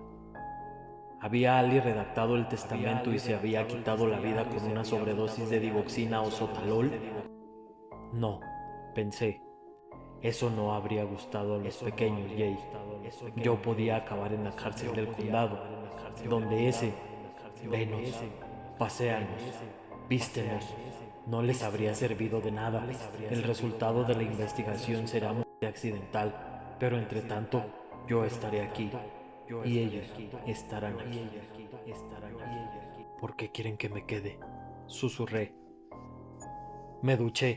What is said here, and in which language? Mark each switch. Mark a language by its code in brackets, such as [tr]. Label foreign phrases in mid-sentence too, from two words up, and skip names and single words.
[es] ¿Había Ali redactado el testamento y se había quitado la vida con una sobredosis de digoxina o sotalol? No, pensé. Eso no habría gustado a los pequeños Jay. Yo podía acabar en la cárcel del condado, donde ese, venos, paséanos, vístenos, no les habría servido de nada. El resultado de la investigación será muy accidental, pero entre tanto, yo estaré aquí, y ellos estarán aquí. ¿Por qué quieren que me quede? Susurré. Me duché.